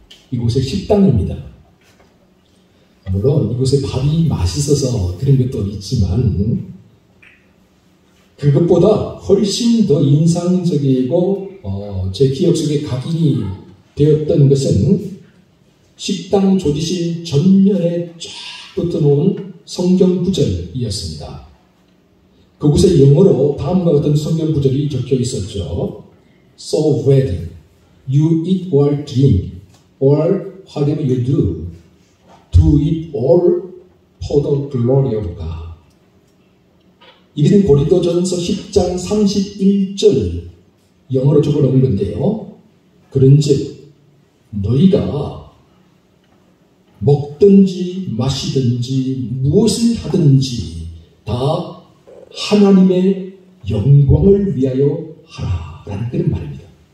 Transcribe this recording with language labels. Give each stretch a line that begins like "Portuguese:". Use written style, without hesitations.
Korean: 이곳의 식당입니다. 물론 이곳의 밥이 맛있어서 그런 것도 있지만 그것보다 훨씬 더 인상적이고 제 기억 속에 각인이 되었던 것은 식당 조리실 전면에 쫙 붙어놓은 성경 구절이었습니다. 그곳에 영어로 다음과 같은 성경 구절이 적혀 있었죠.
English: So whether you eat or drink or whatever you do, do it all for the glory of God.
Korean: 이것은 고린도전서 10장 31절 영어로 적어놓은 건데요. 그런즉 너희가 먹든지 마시든지 무엇을 하든지 다 하나님의 영광을 위하여 하라라는 그런 말입니다.